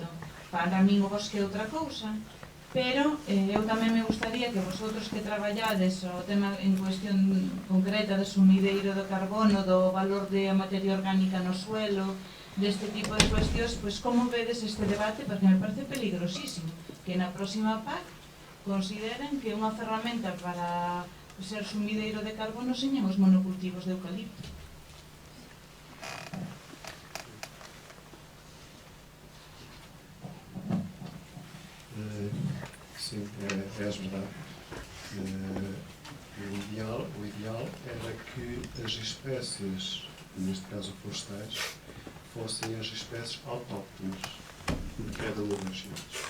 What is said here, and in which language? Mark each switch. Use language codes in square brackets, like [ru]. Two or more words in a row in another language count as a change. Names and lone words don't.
[gl] Para min o bosque é outra cousa, pero eu tamén me gustaría que vosotros que traballades o tema en cuestión concreta do sumideiro do carbono, do valor de materia orgánica no suelo, deste tipo de cuestións, pois como vedes este debate, porque me parece peligrosísimo que na próxima PAC consideren que unha ferramenta para ser sumideiro de carbono señan os monocultivos de eucalipto. [pt] Sim, é verdade. O ideal era que as espécies, neste caso florestais, fossem as espécies autóctones de cada uma das regiões.